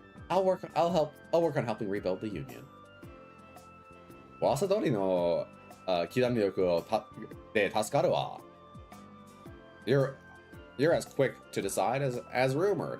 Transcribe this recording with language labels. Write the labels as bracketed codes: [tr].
[en] I'll work on helping rebuild the union. [ja] 噂通りの機弾力で助かるわ. [en] You're as quick to decide as rumored.